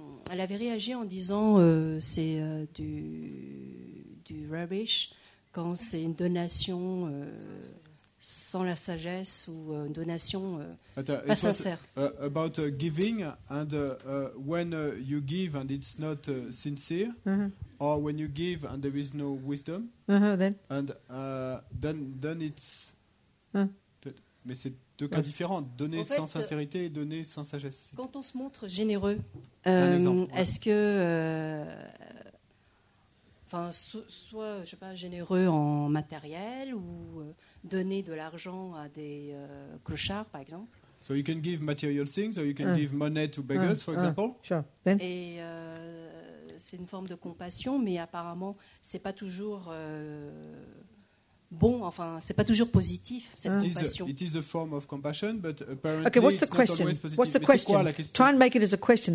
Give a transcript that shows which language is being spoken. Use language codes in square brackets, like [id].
[fr] Elle avait réagi en disant c'est du rubbish quand c'est une donation sans la sagesse ou une donation pas sincère. [en] About giving and when you give and it's not sincere, or when you give and there is no wisdom, Then. and then it's... [fr] Mais c'est deux cas différents, donner sans sincérité et donner sans sagesse. Quand on se montre généreux, exemple, est-ce que... soit, je sais pas, généreux en matériel ou donner de l'argent à des clochards, par exemple. [en] So you can give material things, or you can give money to beggars, for example. Sure. Then. [fr] Et c'est une forme de compassion, mais apparemment, c'est pas toujours bon. C'est pas toujours positif cette compassion. [en] It is a form of compassion, but apparently Okay, what's the it's not question? always positive. What's the [fr] Mais c'est quoi [en] question? [fr] la question? [en] Try and make it as a question.